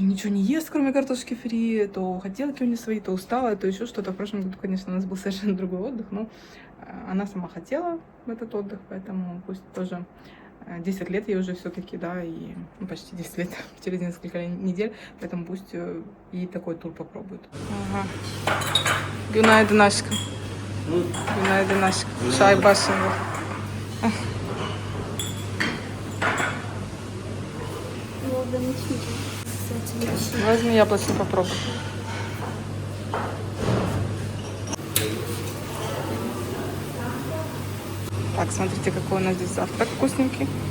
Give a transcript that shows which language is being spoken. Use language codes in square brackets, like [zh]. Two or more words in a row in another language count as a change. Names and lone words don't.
[ru] Ничего не ест, кроме картошки фри. То хотелки у нее свои, то устала, то еще что-то. В прошлом году, конечно, у нас был совершенно другой отдых, но она сама хотела в этот отдых, поэтому пусть тоже 10 лет ей уже все-таки, да, и ну, почти 10 лет, через несколько недель, поэтому пусть и такой тур попробует. Ага. [tr] Günaydın aşkım. Günaydın aşkım. Çay başında. [ru] Возьми яблочный, попробуй. Так, смотрите, какой у нас здесь завтрак вкусненький.